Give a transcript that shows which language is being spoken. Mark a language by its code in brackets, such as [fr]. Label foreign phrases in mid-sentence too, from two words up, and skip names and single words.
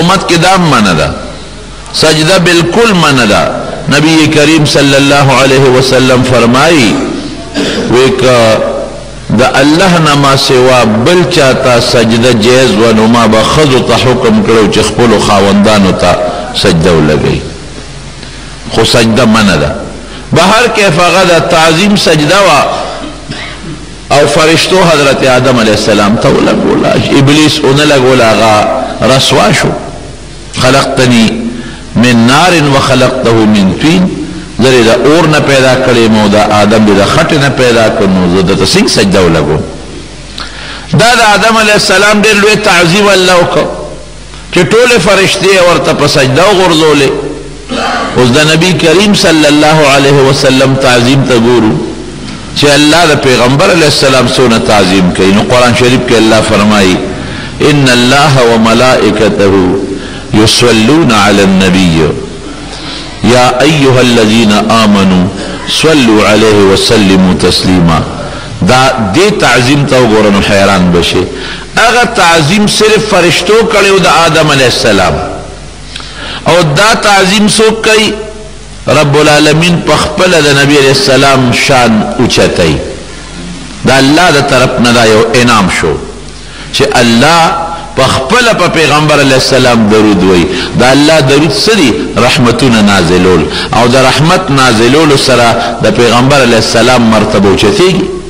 [ps] امت کې دا هم منه ده سجده بالکل منه ده نبی کریم [ar] صلی الله علیه وسلم [ps] فرمایي وی که د الله نه ما سوا بل چاته سجده جایز و نو ما به ښځو ته حکم کړی چې خپلو خاوندانو ته سجده ولګوي خو سجده منه ده بهر کیف هغه د تعظیم سجده وه او فرشتو حضرت آدم [ar] علیہ السلام [ps] ته ولګوله ابلیس ونه لګوله هغه رسوا شو [ar] خلقتنی من نار وخلقته من طین [ps] زری دا اور نه پیدا کړی مو دا آدم دا خټ نه پیدا کړو زه د څنګه سجده ولګو دا د آدم [ar] علیہ السلام [ps] ډېر لوی تعظیم الله وکړ چې ټول فرشتي ورته په سجده وغورځولې اوس د نبی کریم [ar] صلی الله علیه وسلم [ps] تعظیم ته ګورو چې الله د پیغمبر [ar] علیہ السلام [ps] څونه تعظیم کوي نو قرآن شریف کې الله فرمایي [ar] ان الله وملائکته یصلون علی النبی یا ایها الذین آمنوا صلوا علیه وسلموا تسلیما [ps] دا دې تعظیم ته وګوره نو حیران بشي هغه تعظیم صرف فرشتو کړی د آدم [ar] علیہ السلام [ps] او دا تعظیم څوک کوي [ar] رب العالمین [ps] په خپله د نبی [ar] علیہ السلام [ps] شان اوچتوي دا الله د طرف نه دا یو انعام شو چې الله په خپله په پیغمبر [ar] علیہ السلام [ps] درود وی دا الله درود څه دي رحمتونه نازلول او د رحمت نازلولو سره د پیغمبر [ar] علیہ السلام [ps] مرتبه اوچتېږي